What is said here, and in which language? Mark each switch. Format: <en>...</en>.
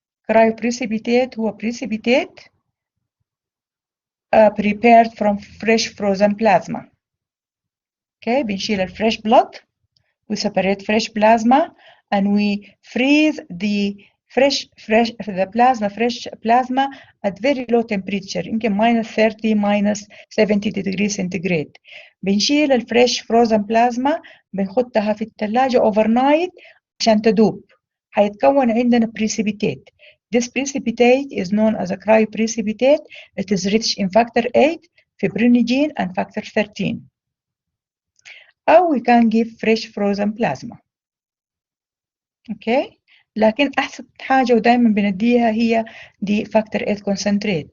<en>Cryoprecipitate</en> <ar>هو</ar> <en>precipitate prepared from fresh frozen plasma. Okay,</en> <ar>بنشيل الفريش</ar> <en>blood, we separate fresh plasma, and we freeze the fresh plasma at very low temperature,</en> <ar>يمكن</ar> <en>-30 -70 degrees centigrade.</en> <ar>بنشيل الفريش</ar> <en>frozen plasma</en> <ar>بنحطها في الثلاجة</ar> <en>overnight</en> <ar>عشان تدوب. هيتكون عندنا precipitate.</ar> <en>This precipitate is known as a cryoprecipitate. It is rich in factor 8, fibrinogene, and factor 13. Or we can give fresh frozen plasma. Okay,</en> <ar>لكن أحسن حاجة ودائما بنديها هي</ar> <en>the factor 8 concentrate.</en>